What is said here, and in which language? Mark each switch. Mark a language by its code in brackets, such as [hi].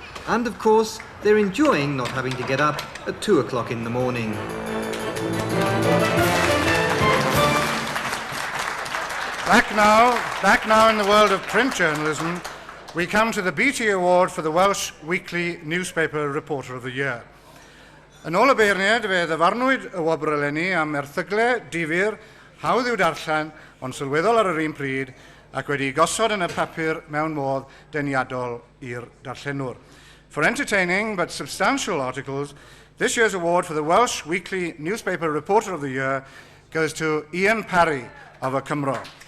[en] And of course, they're enjoying not having to get up at 2 o'clock in the morning. Back now in the world of print journalism, we come to the BT Award for the Welsh Weekly Newspaper Reporter of the Year. [cy] Yn ôl y beirniad, fe ddyfarnwyd y wobr eleni am erthyglau difyr, hawdd i'w darllen, ond sylweddol ar yr un pryd, ac wedi gosod yn y papur mewn modd deniadol i'r darllenwr. [en] For entertaining but substantial articles, this year's award for the Welsh Weekly Newspaper Reporter of the Year goes to Ian Parry of y Cymro.